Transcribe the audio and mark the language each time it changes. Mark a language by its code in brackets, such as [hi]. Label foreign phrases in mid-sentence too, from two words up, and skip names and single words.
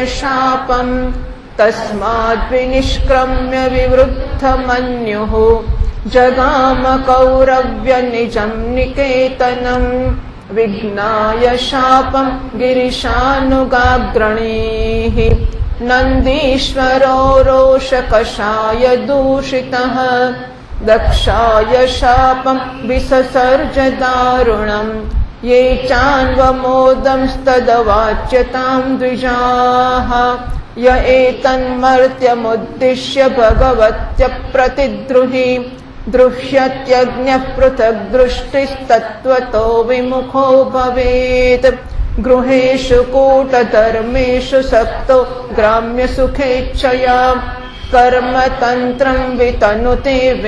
[sa] શાપમ તસ્માદ્વિનિષ્ક્રમ્ય વિવૃદ્ધમન્યુઃ જગામ કૌરવ્ય નિજં નિકેતનં વિઘ્નાય શાપમ ગિરિશાનુગાગ્રણીઃ નંદીશ્વરો રોષકષાય દૂષિતઃ દક્ષાય શાપમ વિસસર્જ દારુણમ ये चान्वमोदंस्तदवाच्यतां द्विजाः य एतन्मर्त्यमुद्दिश्य भगवत्य प्रतिद्रुहि दृह्यत्यज्ञः पृथग् दृष्टिस्तत्त्वतो विमुखो भवेत् गृहेषु कूटधर्मेषु सक्तो ग्राम्यसुखेच्छया कर्मतन्त्रं वितनुते